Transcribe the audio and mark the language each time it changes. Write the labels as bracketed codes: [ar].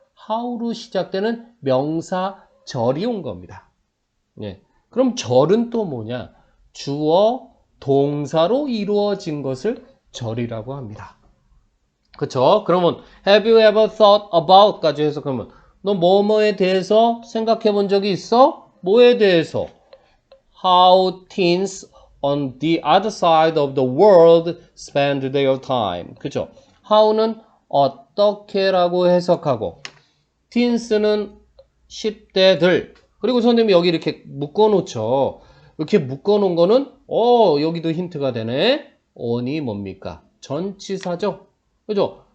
[ko] how로 시작되는 명사절이 온 겁니다. 예. 그럼 절은 또 뭐냐? 주어, 동사로 이루어진 것을 절이라고 합니다. 그쵸? 그러면 [en] have you ever thought about [ko] 까지 해서 그러면 너 뭐뭐에 대해서 생각해 본 적이 있어? 뭐에 대해서? [en] How teens on the other side of the world spend their time. [ko] 그죠? how는 어떻게라고 해석하고 teens는 10대들 그리고 선생님이 여기 이렇게 묶어놓죠. 이렇게 묶어놓은 거는 여기도 힌트가 되네. on이 뭡니까? 전치사죠. 그죠?